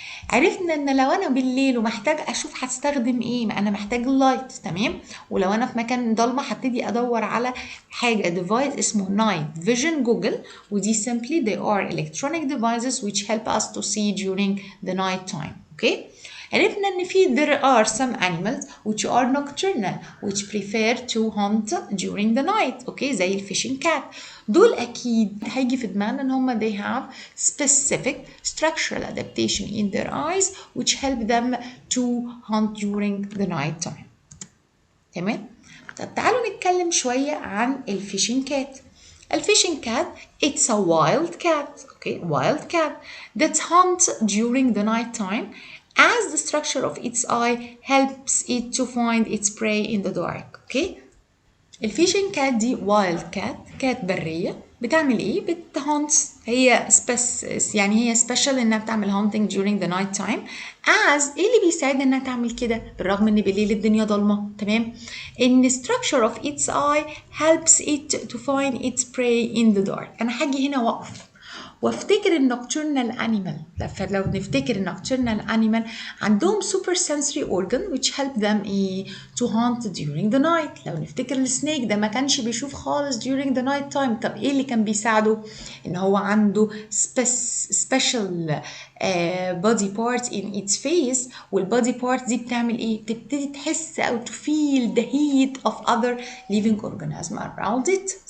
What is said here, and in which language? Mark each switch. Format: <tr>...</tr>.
<ar>عرفنا ان لو انا بالليل ومحتاج اشوف هستخدم ايه، ما انا محتاج اللايت. تمام؟ ولو انا في مكان ضلمه هبتدي ادور على حاجه ديفايس اسمه night vision Google، ودي</ar> <en>simply they are electronic devices which help us to see during the night time. Okay?</en> <ar>عرفنا ان في</ar> <en>there are some animals which are nocturnal which prefer to hunt during the night.</en> <ar>اوكي؟ زي الفيشنج كات. دول اكيد هيجي في دماغنا ان هم</ar> <en>they have specific structural adaptation in their eyes which help them to hunt during the night time.</en> <ar>تمام؟ طب تعالوا نتكلم شوية عن الفيشنج كات.</ar> <en>الفيشنج cat it's a wild cat. Okay, wild cat that hunts during the night time as the structure of its eye helps it to find its prey in the dark.</en> <ar>Okay, الفيشنج كات دي وايلد كات، كات برية. بتعمل ايه؟ بتهانتس. هي يعني هي سبيشال انها بتعمل هانتنج</ar> <en>during the night time</en> <ar>as ايه اللي بيساعدها انها تعمل كده بالرغم ان بالليل الدنيا ضلمة. تمام؟ ان</ar> <en>structure of its eye helps it to find its prey in the dark.</en> <ar>انا هاجي هنا واقف وافتكر النocturnal animal. فلو نفتكر</ar> <en>النocturnal animal عندهم super sensory organ which help them to hunt during the night.</en> <ar>لو نفتكر السنيك ده ما كانش بيشوف خالص</ar> <en>during the night time.</en> <ar>طب ايه اللي كان بيساعده؟ ان هو عنده</ar> <en>special body part in its face،</en> <ar>والبادي part دي بتعمل ايه؟ بتبتدي تحس او</ar> <en>to feel the heat of other living organism around it.</en>